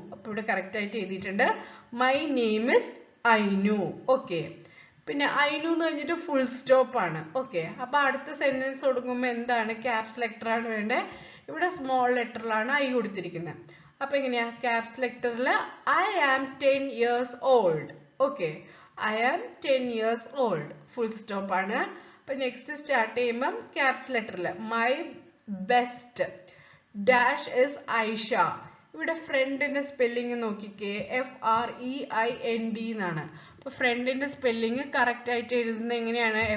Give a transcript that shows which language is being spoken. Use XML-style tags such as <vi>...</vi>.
<ml>അപ്പൊ ഇവിടെ കറക്റ്റ് ആയിട്ട് എഴുതിയിട്ടുണ്ട്,</ml> <en>My name is Ainu.</en> <ml>ഓക്കെ. പിന്നെ ഐനു എന്ന് കഴിഞ്ഞിട്ട് ഫുൾ സ്റ്റോപ്പ് ആണ്. ഓക്കെ. അപ്പൊ അടുത്ത സെന്റൻസ് കൊടുക്കുമ്പോൾ എന്താണ്? ക്യാപ്സ് ലെറ്റർ ആണ് വേണ്ടത്. ഇവിടെ സ്മോൾ ലെറ്ററിലാണ് ഐ കൊടുത്തിരിക്കുന്നത്. അപ്പൊ എങ്ങനെയാ? Caps ലെറ്ററിൽ</ml> <en>I am 10 years old. Okay. I am 10 years old.</en> <ml>Full stop ആണ്. അപ്പൊ നെക്സ്റ്റ് സ്റ്റാർട്ട് ചെയ്യുമ്പം caps ലെറ്ററിൽ</ml> <en>My best dash is Aisha.</en> <ml>ഇവിടെ ഫ്രണ്ടിന്റെ സ്പെല്ലിംഗ് നോക്കിക്കേ, FREIND എന്നാണ്. അപ്പൊ ഫ്രണ്ടിന്റെ സ്പെല്ലിംഗ് കറക്റ്റ് ആയിട്ട് എഴുതുന്നത് എങ്ങനെയാണ്?</ml>